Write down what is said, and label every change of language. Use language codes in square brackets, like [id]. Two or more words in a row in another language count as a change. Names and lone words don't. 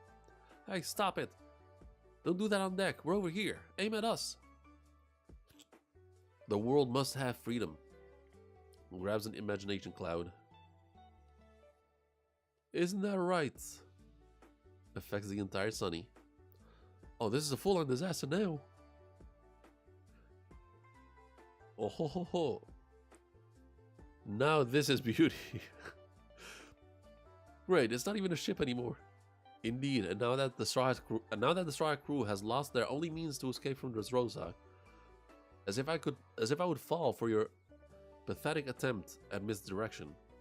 [en] Hey, stop it. Don't do that on deck. We're over here. Aim at us. The world must have freedom. Grabs an imagination cloud. Isn't that right? Affects the entire Sunny. Oh, this is a full-on disaster now. Oh ho ho ho. Now this is beauty. Great, it's not even a ship anymore. Indeed, and now that the Straw crew has lost their only means to escape from Dressrosa, as if I would fall for your pathetic attempt at misdirection.